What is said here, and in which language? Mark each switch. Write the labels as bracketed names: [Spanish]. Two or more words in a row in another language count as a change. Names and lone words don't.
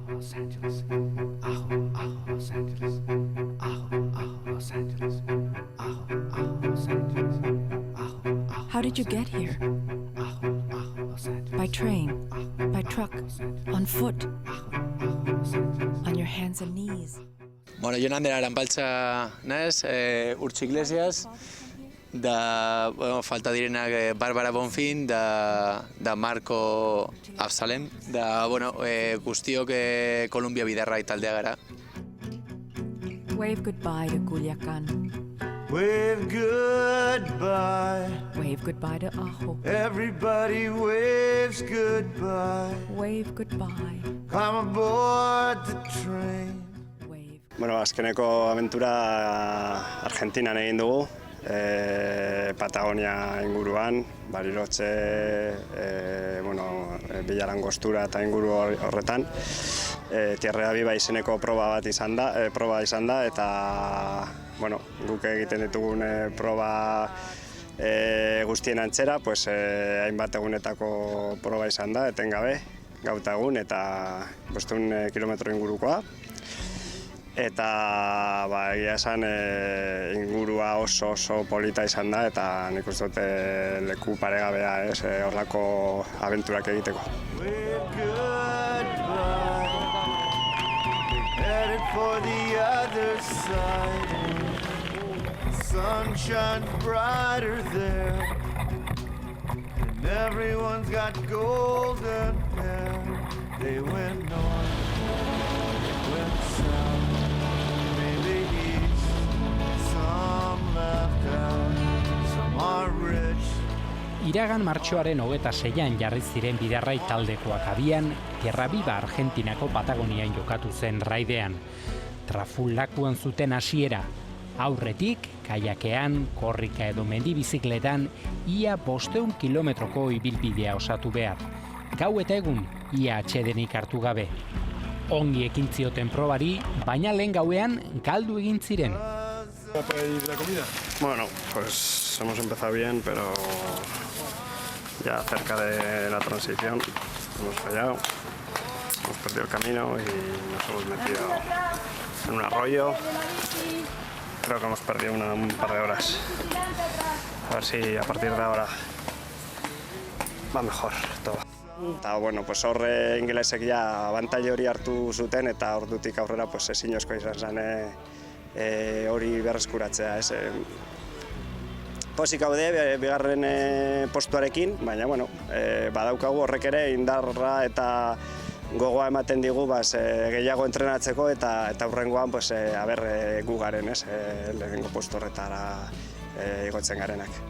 [English] Los Angeles. Ajo, ajo, Los Angeles. Ajo, ajo, Los Angeles. Ajo, ajo, Los Angeles. Ajo, ajo. How did you get here? Ajo, ajo, Los Angeles. By train? By truck? On foot? On your hands and knees? [Basque] Bueno, jo nandera Aranpaltza naiz, Urtsi Iglesias, da falta direnak Barbara Bonfin, da Marco Absalem, da guztiok Kolumbia bidarrai taldea gara. [English] Wave goodbye to Culiacan. Wave goodbye. Wave goodbye to Ajo. Everybody waves goodbye. Wave goodbye. Climb aboard the train. Wave. [Basque] Bueno, azkeneko abentura Argentinan egin dugu, Patagonia inguruan, Bariloche, Villarangostura eta inguru horretan. Tierra Viva izeneko proba izan da, eta guk egiten ditugun proba guztien antzera, hainbat egunetako proba izan da, etengabe, gauta egun, eta 500 kilometro ingurukoa. Eta egia esan ingurua oso polita izan da, eta nik uste dut leku paregabea horrelako abenturak egiteko. [English] Headed for the other side. Sun shines brighter there, and everyone's got golden hair. They went north, they went south, maybe east. Some left out, some are rich. [Basque] Iragan martxoaren 26an jarri ziren bidarrai taldekoak abian, Tierra Viva Argentinako Patagonian jokatu zen raidean. Trafulakuan zuten hasiera. Aurretik, kaiakean, korrika edo mendi bizikletan, ia 500 kilometroko ibilbidea osatu behar. Gau eta egun, ia atsedenik hartu gabe. Ongi ekin zioten probari, baina lehen gauean galdu egin ziren. [Spanish] Bueno, pues hemos empezado bien, pero ya cerca de la transición hemos fallado, hemos perdido el camino y nos hemos metido en un arroyo. Creo que hemos perdido un par de horas. A ver si a partir de ahora va mejor todo. [Basque] Eta horre ingelesek ja abantaila hori hartu zuten, eta ordutik aurrera ezinezkoa izan zen hori berreskuratzea. Pozik gaude bigarren postuarekin, baina badaukagu horrek ere indarra eta gogoa ematen digu gehiago entrenatzeko, eta hurrengoan gu garen lehenengo postu horretara igotzen garenak.